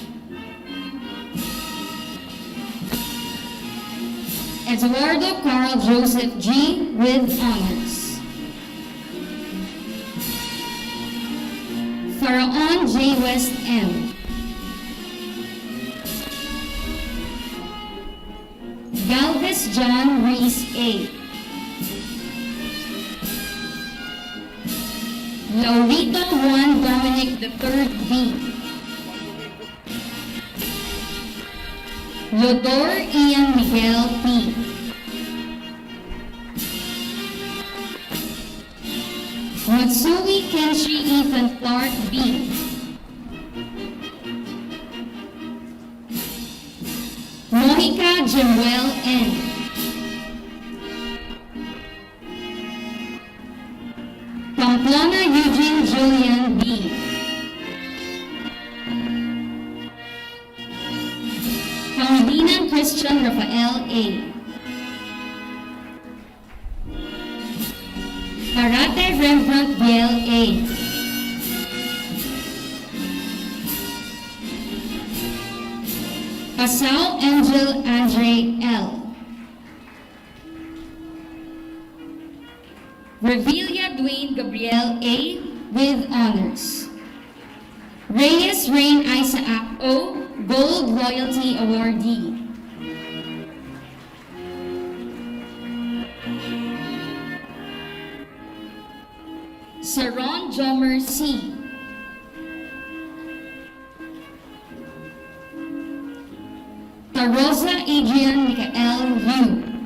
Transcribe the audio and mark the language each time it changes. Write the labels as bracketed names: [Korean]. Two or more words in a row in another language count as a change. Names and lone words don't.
[English] Eduardo Carl Joseph G. with honors. Pharaon J. West M. Galvez John Reese A. Laurito Juan Dominic III B. Lodor Ian Miguel P. Matsui Kenshi Ethan Clark B. Monica Jemuel N. Pamplona Eugene Julian B. Pangilinan Christian Rafael A. Karate Rembrandt Biel A. Pasao Angel Andre L. Revilla Dwayne Gabriel A. with honors. Reyes Rain Isaac O. Gold Loyalty Awardee. Jomer C. Tarosa Adrian Michael U.